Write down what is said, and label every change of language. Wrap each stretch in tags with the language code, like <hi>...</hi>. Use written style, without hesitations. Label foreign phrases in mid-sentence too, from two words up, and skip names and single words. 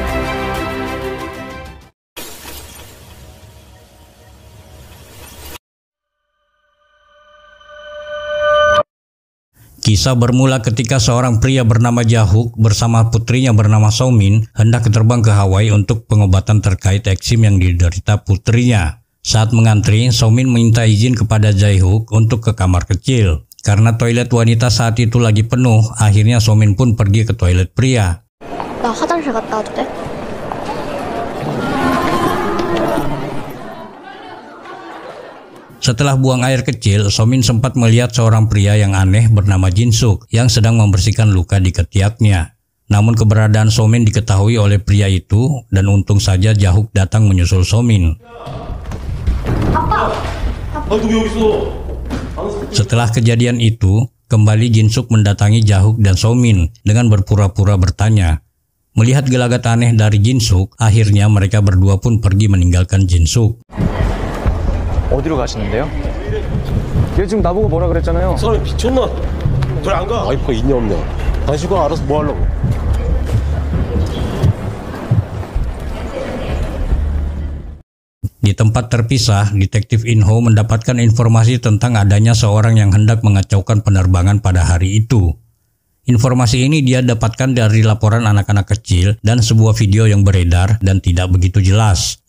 <id>Kisah bermula ketika seorang pria bernama Jahuk bersama putrinya bernama Somin hendak terbang ke Hawaii untuk pengobatan terkait eksim yang diderita putrinya. Saat mengantri, Somin minta izin kepada Jahuk untuk ke kamar kecil. Karena toilet wanita saat itu lagi penuh, akhirnya Somin pun pergi ke toilet pria.</id> <ko>나 화장실 갔다 와도 돼?</ko> <id>Setelah buang air kecil, Somin sempat melihat seorang pria yang aneh bernama Jinsuk yang sedang membersihkan luka di ketiaknya. Namun keberadaan Somin diketahui oleh pria itu dan untung saja Jahuk datang menyusul Somin. Setelah kejadian itu, kembali Jinsuk mendatangi Jahuk dan Somin dengan berpura-pura bertanya. Melihat gelagat aneh dari Jinsuk, akhirnya mereka berdua pun pergi meninggalkan Jinsuk.</id> <ko>어디로 가시는데요? 얘 지금 나보고 뭐라 그랬잖아요. 사람이 미쳤나? 그래 안 가. 와이프가 있냐 없냐? 당신과 알아서 뭐 하려고?</ko> <id>Di tempat terpisah, Detektif Inho mendapatkan informasi tentang adanya seorang yang hendak mengacaukan penerbangan pada hari itu. Informasi ini dia dapatkan dari laporan anak-anak kecil dan sebuah video yang beredar dan tidak begitu jelas.</id>